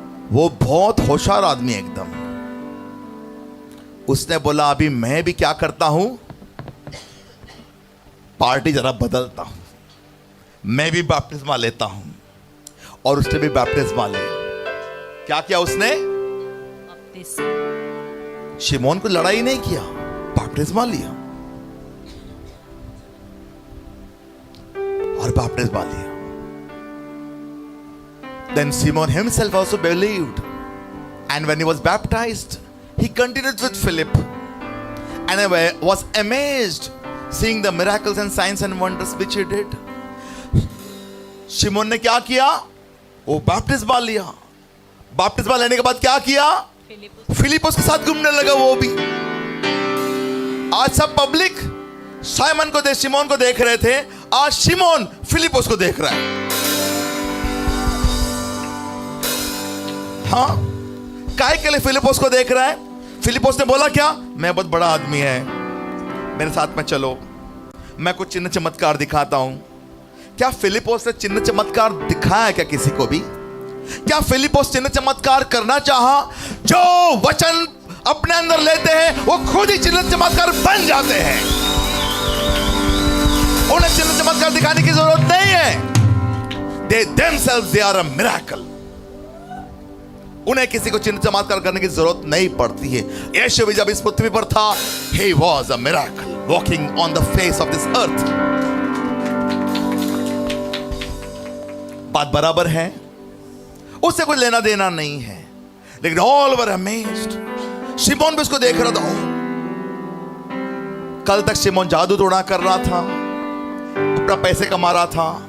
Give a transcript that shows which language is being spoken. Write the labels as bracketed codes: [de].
[hi] वो बहुत होशियार आदमी एकदम। उसने बोला अभी मैं भी क्या करता हूं, पार्टी जरा बदलता हूं, मैं भी बपतिस्मा लेता हूं। और उसने भी बपतिस्मा लिया। क्या किया उसने? शिमोन को लड़ाई नहीं किया, बपतिस्मा लिया और बपतिस्मा लिया। [en] Then Simon himself also believed, and when he was baptized, he continued with Philip, and I was amazed seeing the miracles and signs and wonders which he did. [hi] शिमोन ने क्या किया? वो बपतिस्मा लिया। बपतिस्मा लेने के बाद क्या किया? फिलिपुस के साथ घूमने लगा वो भी। आज सब पब्लिक साइमन को देख, शिमोन को देख रहे थे। आज शिमोन फिलिपुस को देख रहा है। हाँ, काय के लिए फिलिपुस को देख रहा है? फिलिपुस ने बोला क्या? मैं बहुत बड़ा आदमी है, मेरे साथ में चलो, मैं कुछ चिन्ह चमत्कार दिखाता हूं। क्या फिलिपुस ने चिन्ह चमत्कार दिखाया क्या किसी को भी? क्या फिलिपुस चिन्ह चमत्कार करना चाहा? जो वचन अपने अंदर लेते हैं वो खुद ही चिन्ह चमत्कार बन जाते हैं। उन्हें चिन्ह चमत्कार दिखाने की जरूरत नहीं है। [en] They themselves they are a miracle। [hi] उन्हें किसी को चिन्ह चमत्कार करने की जरूरत नहीं पड़ती है। यीशु भी जब इस पृथ्वी पर था, [en] he was a miracle walking on the face of this earth। [hi] बात बराबर है, उससे कोई लेना देना नहीं है। लेकिन [en] All were amazed. [hi] शिमोन भी उसको देख रहा था। कल तक शिमोन जादू टोना कर रहा था, अपना पैसे कमा रहा था।